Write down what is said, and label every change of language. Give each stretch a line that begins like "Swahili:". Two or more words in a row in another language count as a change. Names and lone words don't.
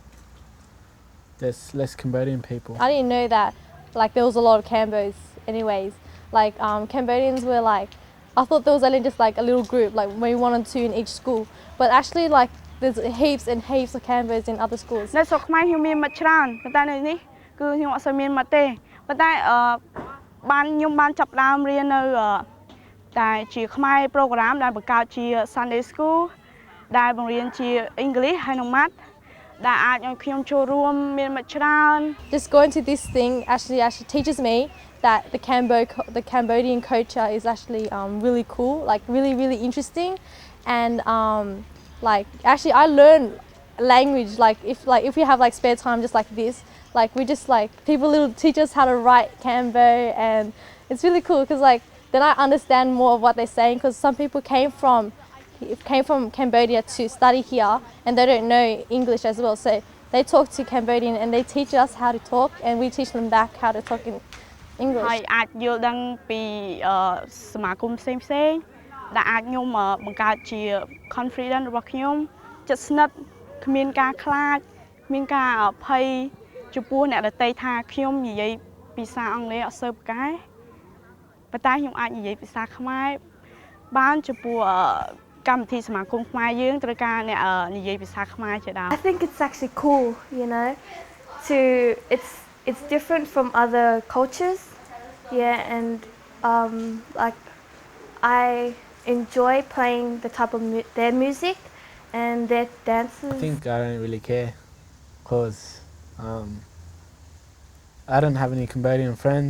English: There's less Cambodian people. I didn't know that there was a lot of Cambos anyways. Cambodians were I thought there was only just a little group, maybe 1 or 2 in each school. But actually there's heaps and heaps of Cambos in other schools.
Khmer: នៅស្រុកខ្មែរខ្ញុំមានមិត្តច្រើនប៉ុន្តែនៅនេះគឺខ្ញុំអត់សូវមានមិត្តទេប៉ុន្តែខ្ញុំបានចាប់ផ្ដើមរៀននៅតែជាខ្មែរ program ដែលបង្កើតជា Sunday School ដែលបង្រៀនជា English ហើយនិង Math ដែលអាចឲ្យខ្ញុំចូលរួមមានមិត្តច្រើន
English: Just going to this thing actually teaches me that the Cambodian culture is actually really cool, really interesting, and actually I learn language if we have spare time just like this. We just people little teach us how to write Cambo, and it's really cool because then I understand more of what they're saying because some people came from Cambodia to study here and they don't know English as well, so they talk to Cambodian and they teach us how to talk and we teach them back how to talk in English.
Khmer: ហើយអាចយល់ដឹងពីសមាគមផ្សេងៗដែលអាចខ្ញុំបង្កើតជា confidence របស់ខ្ញុំចិត្តស្និទ្ធគ្មានការខ្លាចគ្មានការភ័យចំពោះអ្នកដទៃថាខ្ញុំនិយាយភាសាអង់គ្លេសអត់សូវប្រកែប៉ុន្តែខ្ញុំអាចនិយាយភាសាខ្មែរបានចំពោះកម្មវិធីសមាគមខ្មែរយើងត្រូវការអ្នកនិយាយភាសាខ្មែរជាដើម
English: I think it's actually cool, it's different from other cultures. Yeah, and I enjoy playing the type of their music and their dances. I think I don't really care because I don't have any Cambodian friends.